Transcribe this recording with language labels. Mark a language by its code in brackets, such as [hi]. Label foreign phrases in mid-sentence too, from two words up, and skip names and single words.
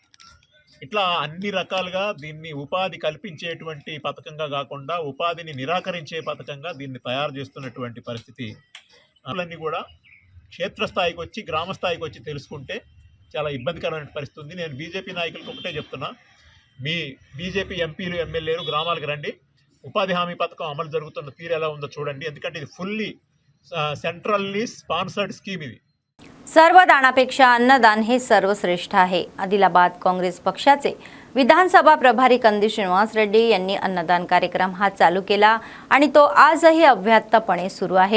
[te] ఇట్లా అన్ని రకాలుగా దీన్ని ఉపాధి కల్పించేటువంటి పథకంగా కాకుండా ఉపాధిని నిరాకరించే పథకంగా దీన్ని తయారు చేస్తున్నటువంటి పరిస్థితి. అన్నీ కూడా క్షేత్రస్థాయికి వచ్చి గ్రామ స్థాయికి వచ్చి తెలుసుకుంటే చాలా ఇబ్బందికరమైన పరిస్థితి ఉంది. నేను బీజేపీ నాయకులకు ఒకటే చెప్తున్నా, మీ బీజేపీ ఎంపీలు ఎమ్మెల్యేలు గ్రామాలకు రండి, ఉపాధి హామీ పథకం అమలు జరుగుతున్న తీరు ఎలా ఉందో చూడండి. ఎందుకంటే ఇది [en] fully centrally sponsored scheme [te] ఇది. [mr] सर्व दानापेक्षा अन्नदान हे सर्वश्रेष्ठ आहे. आदिलाबाद काँग्रेस पक्षाचे विधानसभा प्रभारी कंदी श्रीनिवास रेड्डी यांनी अन्नदान कार्यक्रम हा चालू केला आणि तो आजही अव्याहतपणे सुरू आहे.